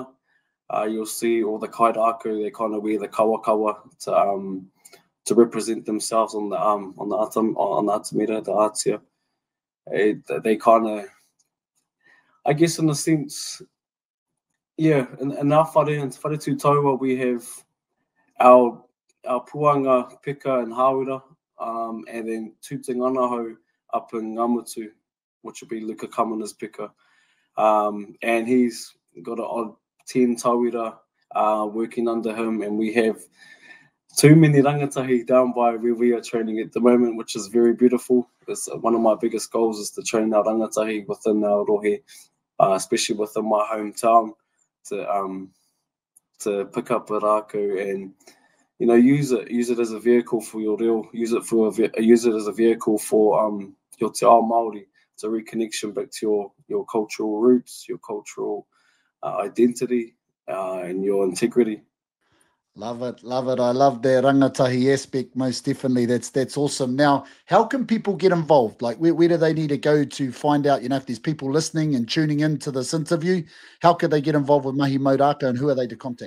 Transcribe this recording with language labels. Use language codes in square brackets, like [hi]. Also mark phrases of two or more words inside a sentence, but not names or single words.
[en] You'll see all the kaitiaki, they kind of wear the kawakawa to represent themselves on the atamira, the atia. They kind of, I guess in a sense, yeah, in our whare and [mi] whare tūtaua, [en] we have our puanga, pika and hawera, and then Tū Nganaho up in Ngamutu, which will be Luka Kamana's pika. And he's got an odd 10 tauira working under him, and we have too many rangatahi down by where we are training at the moment, which is very beautiful. It's one of my biggest goals is to train our rangatahi within our rohe, especially within my hometown, to pick up a raku and use it as a vehicle for your reo, use it as a vehicle for your [mi] te ao Māori. [en] It's a reconnection back to your cultural roots, your cultural identity, and your integrity. Love it. I love the rangatahi aspect, most definitely. That's awesome. Now, how can people get involved? Like, where do they need to go to find out, if there's people listening and tuning into this interview, how could they get involved with Mahi Maurako, and who are they to contact?